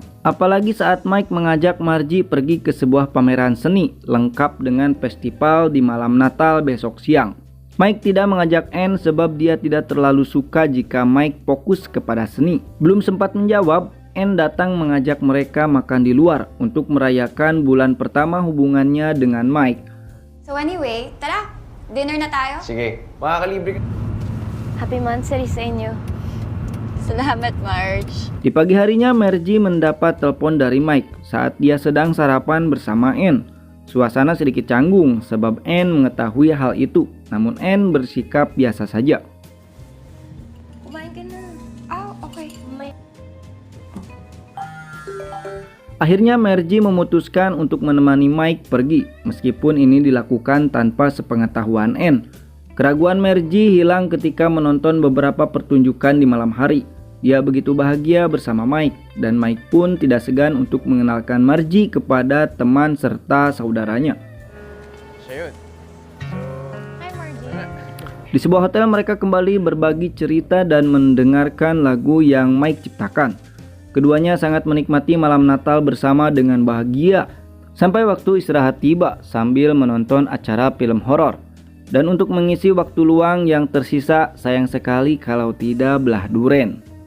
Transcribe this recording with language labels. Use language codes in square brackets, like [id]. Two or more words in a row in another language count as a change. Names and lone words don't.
[id] Apalagi saat Mike mengajak Margie pergi ke sebuah pameran seni, lengkap dengan festival di malam Natal besok siang. Mike tidak mengajak Anne sebab dia tidak terlalu suka jika Mike fokus kepada seni. Belum sempat menjawab, Anne datang mengajak mereka makan di luar untuk merayakan bulan pertama hubungannya dengan Mike. [en] So anyway, [tl] tara, dinner na tayo. Sige, makakalibre ka. [en] Happy Mansari [tl] sa inyo. Salamat, Marge. [id] Di pagi harinya, Margie mendapat telepon dari Mike saat dia sedang sarapan bersama Anne. Suasana sedikit canggung sebab Anne mengetahui hal itu, namun Anne bersikap biasa saja. [tl] Kumain ka na. Okay. [id] Akhirnya Margie memutuskan untuk menemani Mike pergi, meskipun ini dilakukan tanpa sepengetahuan Anne. Keraguan Margie hilang ketika menonton beberapa pertunjukan di malam hari. Dia begitu bahagia bersama Mike, dan Mike pun tidak segan untuk mengenalkan Margie kepada teman serta saudaranya. [tl] Siya yun. Hi, Margie. [id] Di sebuah hotel mereka kembali berbagi cerita dan mendengarkan lagu yang Mike ciptakan. Keduanya sangat menikmati malam Natal bersama dengan bahagia. Sampai waktu istirahat tiba sambil menonton acara film horor. Dan untuk mengisi waktu luang yang tersisa, sayang sekali kalau tidak belah duren.